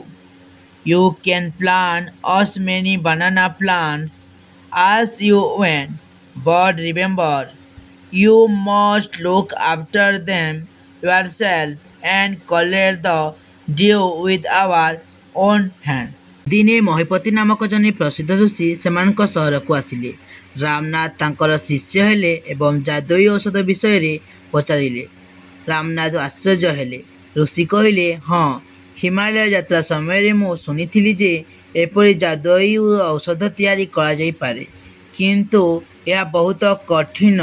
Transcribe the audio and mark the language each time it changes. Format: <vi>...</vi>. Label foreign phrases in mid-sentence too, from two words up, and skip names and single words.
<en>You can plant as many banana plants as you want, but remember, you must look after them yourself and collect the dew with our own hand."</en> <or>ଦିନେ ମହିପତି ନାମକ ଜଣେ ପ୍ରସିଦ୍ଧ ଋଷି ସେମାନଙ୍କ ସହରକୁ ଆସିଲେ। ରାମନାଥ ତାଙ୍କର ଶିଷ୍ୟ ହେଲେ ଏବଂ ଯାଦୁଇ ଔଷଧ ବିଷୟରେ ପଚାରିଲେ। ରାମନାଥ ଆଶ୍ଚର୍ଯ୍ୟ ହେଲେ। ଋଷି କହିଲେ, "ହଁ, ହିମାଳୟ ଯାତ୍ରା ସମୟରେ ମୁଁ ଶୁଣିଥିଲି ଯେ ଏପରି ଯାଦୁଇ ଔଷଧ ତିଆରି କରାଯାଇପାରେ, କିନ୍ତୁ ଏହା ବହୁତ କଠିନ."</or>